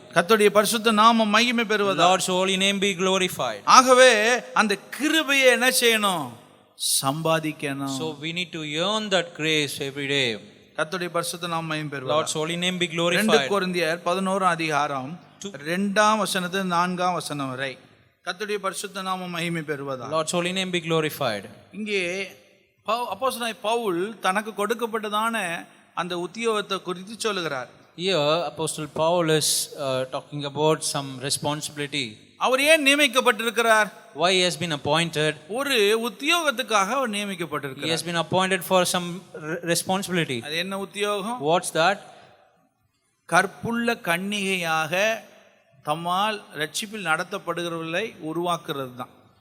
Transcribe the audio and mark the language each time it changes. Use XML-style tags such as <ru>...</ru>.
<ta>கர்த்தருடைய பரிசுத்த நாமம் மகிமை பெறுவதாக.</ta> <en>Lord's holy name be glorified.</en> <ta>ஆகவே அந்த கிருபையை என்ன செய்யணும்? சம்பாதிக்கணும்.</ta> <en>So we need to earn that grace every day.</en> <ta>கர்த்தருடைய பரிசுத்த நாமம் மகிமை பெறுவதாக.</ta> <en>Lord's holy name be</en> <ta>2</ta> <en>glorified.</en> <ta>கொரிந்தியர் 11 அதிகாரம் 2 வசனத்து 4 வசனம் வரை. கர்த்தருடைய பரிசுத்த நாமம் மகிமை பெறுவதாக.</ta> <en>Lord's holy name be glorified.</en> <ta>இங்கே அப்போஸ்தலனாகிய பவுல் தனக்கு கொடுக்கப்பட்டதான அந்த உத்தியோகத்தை குறித்து சொல்லுகிறார்.</ta> <en>Here Apostle Paul is talking about some responsibility.</en> <ta>அவர் ஏன் நியமிக்கப்பட்டிருக்கிறார்?</ta> <en>Why he has been appointed?</en> <ta>ஒரு உத்தியோகத்துக்காக அவர்</ta> <en>He</en> <ta>நியமிக்கப்பட்டிருக்கிறார்.</ta> <en>has been appointed for some responsibility.</en> <ta>அது என்ன உத்தியோகம்?</ta> <en>What's that?</en> <ta>கற்புள்ள கன்னிகையாக தம்மால் ரட்சிப்பில் நடத்தப்படுகிறவர்களை உருவாக்குறது தான்.</ta>